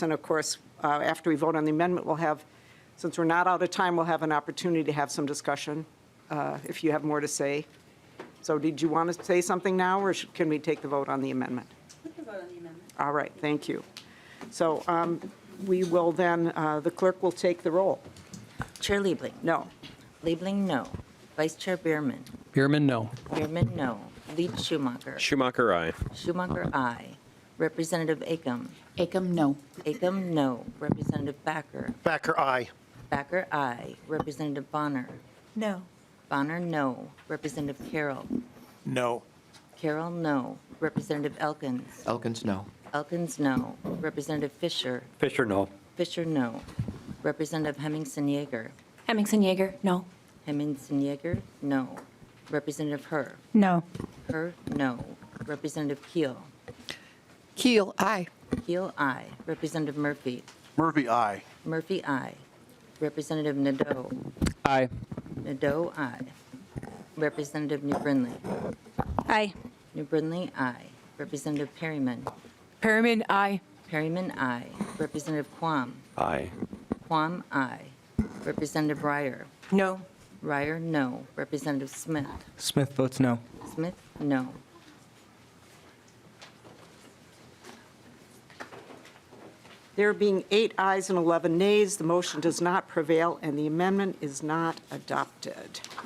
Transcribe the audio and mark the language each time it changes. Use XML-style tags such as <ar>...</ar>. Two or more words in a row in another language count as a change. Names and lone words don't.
<en>And of course, after we vote on the amendment, we'll have, since we're not out of time, we'll have an opportunity to have some discussion if you have more to say. So did you want to say something now, or can we take the vote on the amendment? We can vote on the amendment. All right, thank you. So we will then, the clerk will take the roll. Chair Liebling. No. Liebling, no. Vice Chair Bierman. Bierman, no. Bierman, no. Lead Schumacher. Schumacher, aye. Schumacher, aye. Representative Acom. Acom, no. Acom, no. Representative Backer. Backer, aye. Backer, aye. Representative Bonner. No. Bonner, no. Representative Carroll. No. Carroll, no. Representative Elkins. Elkins, no. Elkins, no. Representative Fisher. Fisher, no. Fisher, no. Representative Hemmingson-Yager. Hemmingson-Yager, no. Hemmingson-Yager, no. Representative Herr. No. Herr, no. Representative Keel. Keel, aye. Keel, aye. Representative Murphy. Murphy, aye. Murphy, aye. Representative Nadeau. Aye. Nadeau, aye. Representative New Brindley. Aye. New Brindley, aye. Representative Perryman. Perryman, aye. Perryman, aye. Representative Quam. Aye. Quam, aye. Representative Ryer. No. Ryer, no. Representative Smith. Smith votes no. Smith, no. There being 8 ayes and 11 nays, the motion does not prevail, and the amendment is not adopted.</en>